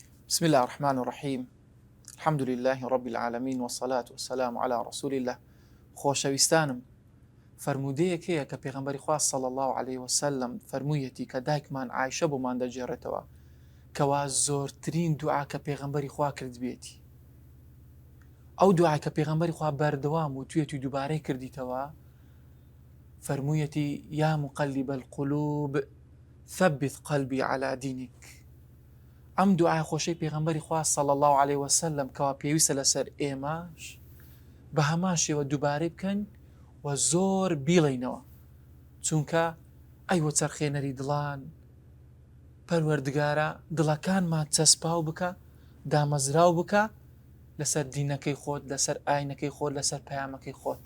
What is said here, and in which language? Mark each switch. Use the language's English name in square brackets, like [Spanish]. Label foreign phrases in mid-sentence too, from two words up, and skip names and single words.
[Arabic] بسم الله الرحمن الرحيم. الحمد لله رب العالمين والصلاة والسلام على رسول الله. [Central Kurdish] خۆشەویستانم، فرمودەیەک هەیە کە پێغەمبەری خوا [Arabic] صلی الله عليه وسلم [Central Kurdish] فەرموویەتی کە دایکمان عایشە بۆمان دەجێڕێتەوە کەوا زۆرترین دوعا کە پێغەمبەری خوا کرد بێتی. ئەو دوعای کە پێغەمبەری خوا بەردەوام و توێتی دووبارەی کردیتەوە، فەرموویەتی [Arabic] یا مقلب القلوب ثبت قلبي على دينك. [Central Kurdish] ئەم دوعای خۆشەی پێغەمبەری خوا [Arabic] صلی الله عليه وسلم [Central Kurdish] کەوا پێویستە لەسەر ئێمەش بە هەمان شێوە دووبارەی بکەن و زۆر بیڵێنەوە، چونکە ئەیوە چەرخێنەری دڵان، پەروەردگارە دڵەکانمان چەسپاو بکە، دامەزراو بکە لەسەر دینەکەی خۆت، لەسەر ئاینەکەی خۆت، لەسەر پەیامەکەی خۆت.